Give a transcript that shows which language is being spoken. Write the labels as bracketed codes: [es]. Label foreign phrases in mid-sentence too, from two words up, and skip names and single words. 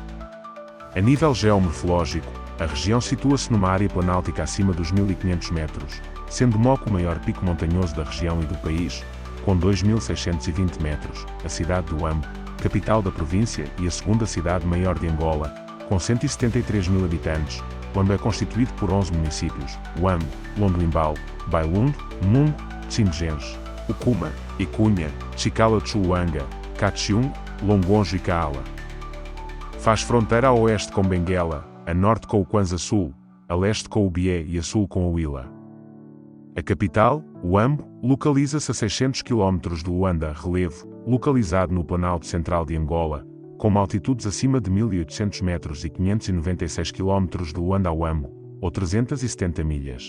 [pt] A nível geomorfológico, a região situa-se numa área planáltica acima dos 1.500 metros, sendo Moco o maior pico montanhoso da região e do país, com 2.620 metros, a cidade do Uambo, capital da província e a segunda cidade maior de Angola, com 173.000 habitantes. Uambo é constituído por 11 municípios: Uambo, Londoimbal, Bailundo, Mungo, Tsinjenges, Ukuma, Icunha, Chicala-Chuluanga, Caxiungo, Longonjo e Kaala. Faz fronteira a oeste com Benguela, a norte com o Kwanza Sul, a leste com o Bié e a sul com a Huila. A capital, Uambo, localiza-se a 600 km de Luanda, relevo, localizado no Planalto Central de Angola, com altitudes acima de 1.800 metros e 596 km de Luanda a Uambo, ou 370 milhas.